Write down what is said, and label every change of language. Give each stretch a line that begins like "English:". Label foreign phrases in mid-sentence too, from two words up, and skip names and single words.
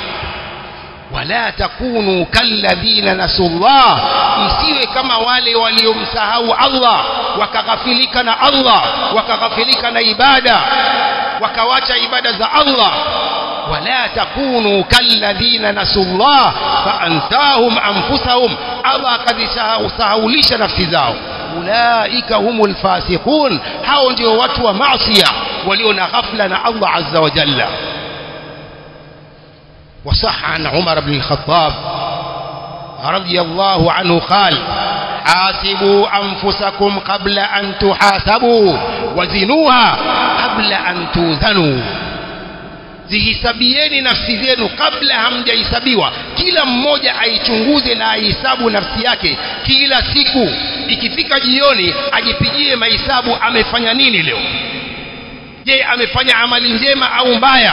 Arabic: ولا تكونوا كالذين نسوا الله,
Swahili: msiwe kama wale waliomsahau Allah, wakaghafilika na Allah, wakaghafilika na ibada, wakawacha ibada za Allah.
Arabic: ولا تكونوا كالذين نسوا الله فأنساهم أنفسهم,
Swahili: Allah akazisahaulisha nafsi zao.
Arabic: أولئك هم الفاسقون,
Swahili: hao ndio watu wa maasiya walio na ghafla na Allah
Arabic: عز وجل. وصح عن عمر بن الخطاب رضي الله عنه قال: حاسبوا أنفسكم قبل أن تحاسبوا وزنوها قبل أن توزنوا.
Swahili: Zihisabieni nafsi zenu kabla hamjahesabiwa. Kila mmoja aichunguze na aihesabu nafsi yake kila siku. Ikifika jioni ajipigie mahesabu, amefanya nini leo? Je, amefanya amali njema au mbaya?